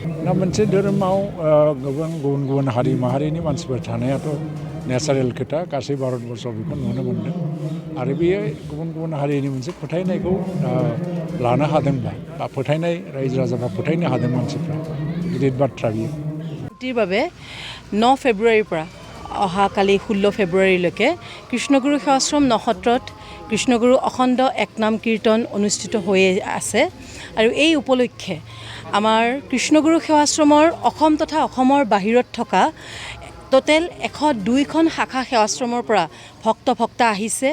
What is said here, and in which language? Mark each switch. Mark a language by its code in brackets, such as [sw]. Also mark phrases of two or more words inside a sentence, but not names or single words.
[brx] दा मोनसे धोरोमाव गोबां गुबुन गुबुन हारि माहारिनि मानसिफोर थानायाथ' नेचारेल खोथा गासै भारतबर्षआव बेखौ नुनो मोनदों आरो बेयो गुबुन गुबुन हारिनि मोनसे फोथायनायखौ लानो हादोंबा बा फोथायनाय रायजो राजाफ्रा फोथायनो हादों मानसिफ्रा गिदिर बाथ्रा बियो। [as] বাবে 9 ফেব্ৰুৱাৰীৰ পৰা অহাকালি 16 ফেব্ৰুৱাৰীলৈকে কৃষ্ণগুৰু সেৱাশ্ৰম নসত্ৰত কৃষ্ণগুৰু অখণ্ড একনাম কীৰ্তন অনুষ্ঠিত হৈ আছে আৰু এই উপলক্ষে আমাৰ কৃষ্ণগুৰু সেৱাশ্ৰমৰ অসম তথা অসমৰ বাহিৰত থকা টোটেল 102খন শাখা সেৱাশ্ৰমৰ পৰা ভক্ত আহিছে।